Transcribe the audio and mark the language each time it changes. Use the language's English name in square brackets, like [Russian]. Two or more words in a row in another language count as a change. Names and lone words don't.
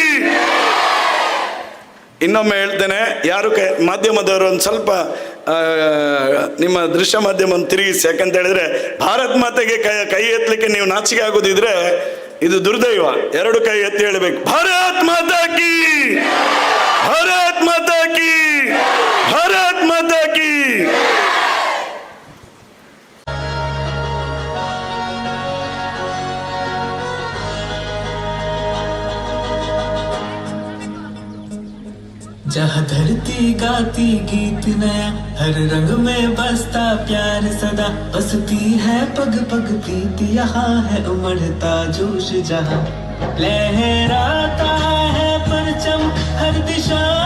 [Kannada] ಇನ್ನೊಮ್ಮೆ ಹೇಳ್ತೇನೆ, ಯಾರು ಮಾಧ್ಯಮದವರು ಒಂದು ಸ್ವಲ್ಪ ನಿಮ್ಮ ದೃಶ್ಯ ಮಾಧ್ಯಮವನ್ನು ತಿರುಗಿಸಿ. ಯಾಕಂತ ಹೇಳಿದ್ರೆ ಭಾರತ್ ಮಾತೆಗೆ ಕೈ ಎತ್ತಲಿಕ್ಕೆ ನೀವು ನಾಚಿಕೆ ಆಗೋದಿದ್ರೆ ಇದು ದುರ್ದೈವ. 2 ಕೈ ಎತ್ತಿ ಹೇಳಬೇಕು, [Hindi] भारत माता की, भारत माता की, भारत माता की. जहाँ धरती गाती गीत नया, हर रंग में बसता प्यार सदा, बसती है पग पग प्रीत, यहाँ है उमड़ता जोश जहाँ, लहराता है परचम हर दिशा,